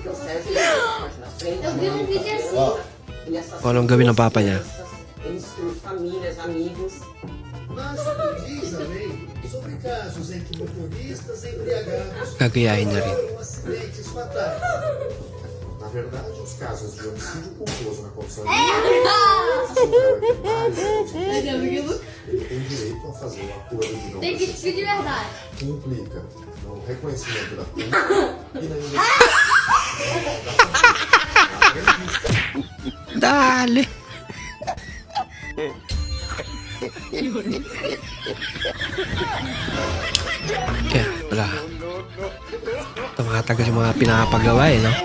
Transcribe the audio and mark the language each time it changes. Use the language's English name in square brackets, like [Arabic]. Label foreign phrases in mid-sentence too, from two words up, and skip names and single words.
[Filipino] Kung anong gawin ng papa niya. Gagayahin niya rin. [Portuguese] Na verdade, os casos de homicídio culposo na condição ele tem direito a fazer um acordo de não Tem que de verdade. que implica no reconhecimento da pena e na [Filipino] Dali. Kaya, wala. Tumatagal yung mga pinapagawa eh, no?